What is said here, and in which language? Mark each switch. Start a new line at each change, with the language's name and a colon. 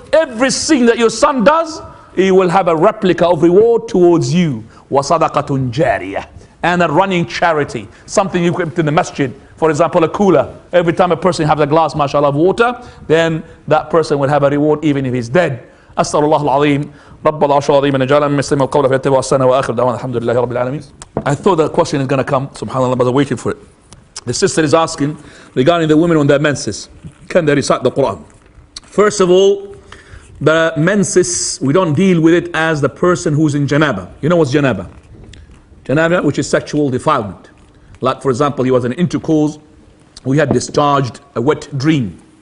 English: Everything that your son does, he will have a replica of reward towards you.
Arabic: وَصَدَقَةٌ جَارِيَةٌ,
English: and a running charity, something you put in the masjid, for example a cooler. Every time a person has a glass, mashallah, of water, then that person will have a reward even if he's dead.
Arabic: أسأل الله العظيم رب العرش العظيم أن يجعلنا من يستمع القول فيتبع أحسنه وآخر دعوانا الحمد لله رب العالمين.
English: I thought that question is going to come, subhanallah, but I was waiting for it. The sister is asking regarding the women on their menses, can they recite the Qur'an? First of all, the menses, we don't deal with it as the person who's in janaba. You know what's janaba? Janaba, which is sexual defilement. Like for example, he was in intercourse, we had discharged a wet dream.